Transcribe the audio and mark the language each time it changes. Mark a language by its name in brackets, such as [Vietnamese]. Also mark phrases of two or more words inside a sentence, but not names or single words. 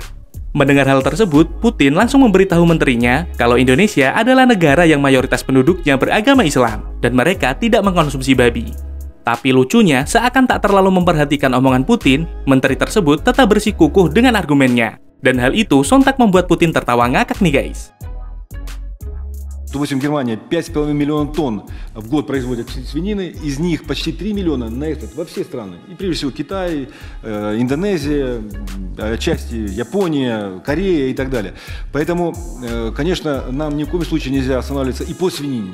[Indonesian] Mendengar hal tersebut, Putin langsung memberitahu menterinya kalau Indonesia adalah negara yang mayoritas penduduknya beragama Islam dan mereka tidak mengkonsumsi babi. Tapi lucunya, seakan tak terlalu memperhatikan omongan Putin, menteri tersebut tetap bersikukuh dengan argumennya. Dan hal itu sontak membuat Putin tertawa ngakak nih guys. [Russian] Допустим, Германия 5,5 миллиона тонн в год производит свинины, из них почти 3 миллиона на экспорт во все страны. И прежде всего Китай, Индонезия, отчасти Япония, Корея и так далее. Поэтому, конечно, нам ни в коем случае нельзя останавливаться и по свинине.